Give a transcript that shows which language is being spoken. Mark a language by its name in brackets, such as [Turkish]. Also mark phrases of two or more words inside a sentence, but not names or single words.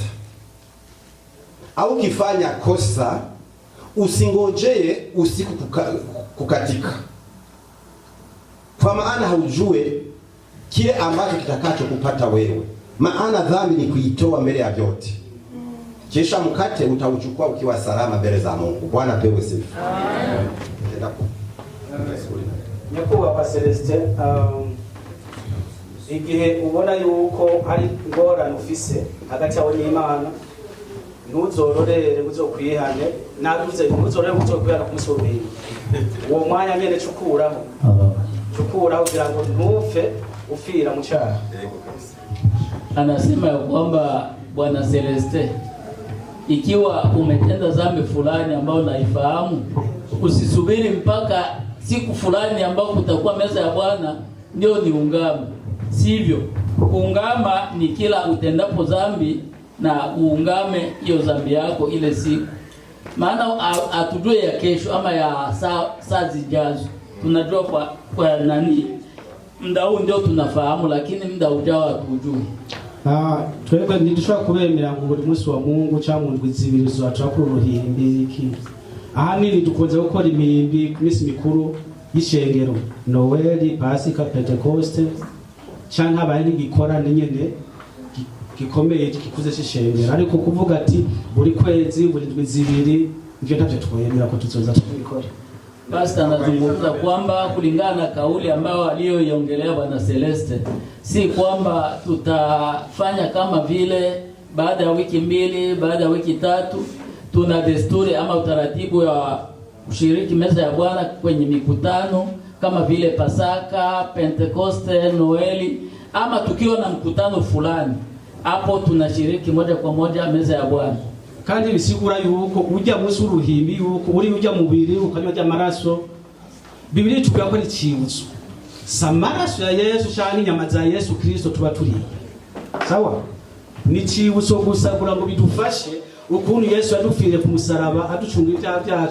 [Swahili] Au ukifanya kosa usingojee usiku kukatika. Kwa maana haujue kile ambacho kitakacho kupata wewe. Maana dhambi ni kuitoa mbele ya vyote. Kisha mkate utauchukua ukiwa salama mbele za Mungu. Bwana pewe sifa. Amen. [Rundi] Nyakubahwa Celestin, igihe ubona yuko hari ingorane ufise hagati yawe n'Imana, ntuzororere uzokwihane, navuze ntuzororere uzokwihana kumusorera. Uwo mwanya nyene cukuraho kugira ngo ntufe ufira mu cyaha. [Swahili] Anasema ya kwamba Bwana Celestin, ikiwa umetenda dhambi fulani ambayo unaifahamu, usisubiri mpaka siku fulani ambapo kutakuwa meza ya Bwana ndio niungame. Sivyo. Kuungama ni kila utendapo dhambi na uungame hiyo dhambi yako ile siku. Maana atujue ya kesho ama ya saa zijazo. Tunajua kwa nani muda huu ndio tunafahamu, lakini muda ujao hatujui. [Rundi] Twebwe ntidushobora kubemera ngo buri munsi wa Mungu cyangwa ndwi zibiri zaturakura uruhimbi iki. Ahanini dukunze gukora imihimbi ku minsi mikuru y'ishengero, Noel, Pasika, Pentecoste, cyangwa abaye n'igikorane nyene gikomeye gikuze cy'ishengero. Ariko kuvuga ati buri kwezi buri ndwi zibiri ivyo ntacyo twemera ko tuzoza tubikora. [Swahili] Pastor anazungumza kwamba kulingana na kauli ambayo aliyoiongelea Bwana Celeste, si kwamba tutafanya kama vile baada ya wiki mbili, baada ya wiki tatu tuna desturi ama utaratibu wa kushiriki meza ya Bwana kwenye mikutano kama vile Pasaka, Pentecoste, Noeli, ama tukiwa na mkutano fulani, hapo tunashiriki moja kwa moja meza ya Bwana. [Rundi] Kandi bisigura yuko ujya munsi uruhimbi yuko uri ujya mubiri ukanywa amaraso. Biblia tuvuga ko ari cyibutso. Samaraso ya Yesu cyane inyama za Yesu Kristo tuba turi. Sawa? Ni cyibutso gusa kugira ngo bidufashe ukuntu Yesu yadupfiriye ku musaraba aducungira ibyaha byacu.